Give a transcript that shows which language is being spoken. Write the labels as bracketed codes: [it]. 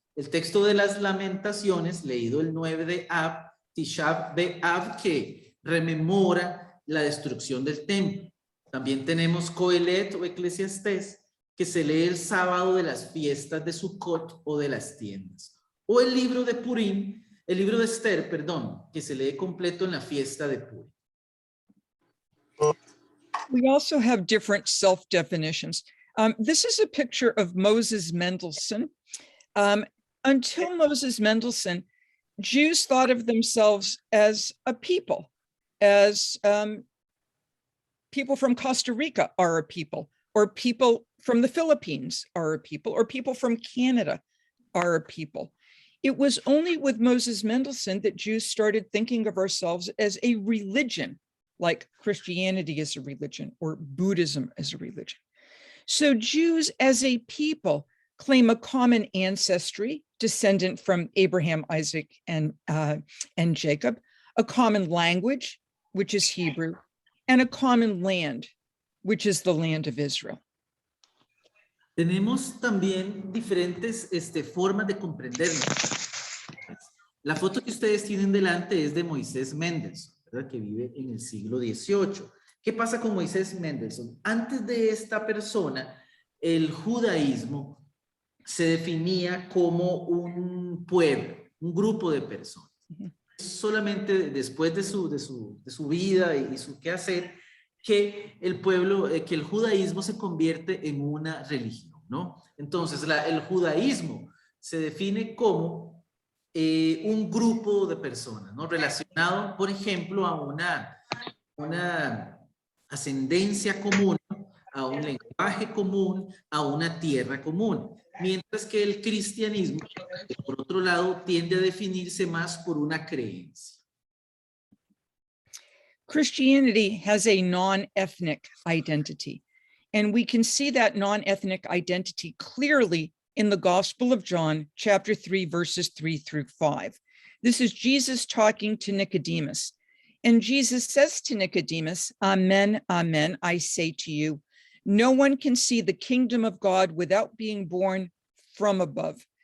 [es] El texto de las Lamentaciones, leído el 9 de Av, Tisha B'Av, que rememora la destrucción del templo. También tenemos Coelet o Eclesiastés, que se lee el sábado de las fiestas de Sukkot o de las tiendas. O el libro de Purim, el libro de Esther, perdón, que se lee completo en la fiesta de Purim. [en] We also have different self-definitions. This is a picture of Moses Mendelssohn. Until Moses Mendelssohn, Jews thought of themselves as a people, as people from Costa Rica are a people, or people from the Philippines are a people, or people from Canada are a people. It was only with Moses Mendelssohn that Jews started thinking of ourselves as a religion, like Christianity is a religion or Buddhism as a religion. So Jews as a people claim a common ancestry, descendant from Abraham, Isaac, and Jacob, a common language, which is Hebrew, and a common land, which is the land of Israel. [es] Tenemos también diferentes formas de comprendernos. La foto que ustedes tienen delante es de Moisés Mendelssohn, ¿verdad? Que vive en el siglo XVIII. ¿Qué pasa con Moisés Mendelssohn? Antes de esta persona, el judaísmo se definía como un pueblo, un grupo de personas. Solamente después de su vida y su quehacer, que que el judaísmo se convierte en una religión, ¿no? Entonces, el judaísmo se define como un grupo de personas, ¿no? Relacionado, por ejemplo, a una ascendencia común, a un lenguaje común, a una tierra común. Mientras que el cristianismo, por otro lado, tiende a definirse más por una creencia. [en] Christianity has a non-ethnic identity, and we can see that non-ethnic identity clearly in the Gospel of John, chapter 3, verses 3 through 5. This is Jesus talking to Nicodemus, and Jesus says to Nicodemus, "Amen, amen, I say to you, no one can see the kingdom of God without being born from above."